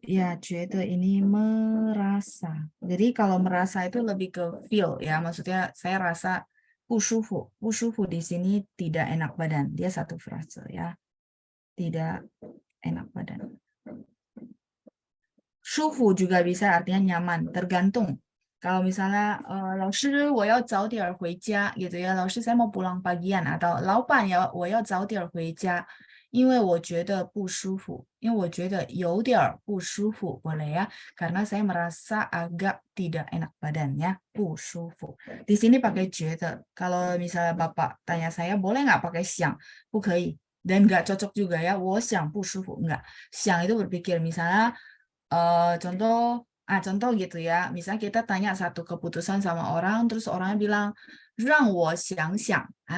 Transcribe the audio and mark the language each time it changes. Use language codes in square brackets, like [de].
[id] Ya, 觉得 ini merasa. Jadi kalau merasa itu lebih ke feel ya. Maksudnya saya rasa [zh] 不舒服. [id] 不舒服 di sini tidak enak badan. Dia satu frase ya. Tidak enak badan. 舒服 juga bisa artinya nyaman, tergantung. Kalau misalnya [zh] 老师我要早点回家 gitu ya, 老师 [id] saya mau pulang pagian atau [zh] 老板我要早点回家，因为我觉得不舒服，因为我觉得有点不舒服 [id] boleh ya, karena saya merasa agak tidak enak badan ya, [zh] 不舒服. [id] Di sini pakai 觉得. Kalau misalnya Bapak tanya saya boleh nggak pakai 想， [zh] 不可以 [id] dan nggak cocok juga ya, [zh] 我想不舒服 [id] enggak. 想 itu berpikir, misalnya contoh gitu ya, misalnya kita tanya satu keputusan sama orang, terus orangnya bilang, [zh] 让我想想.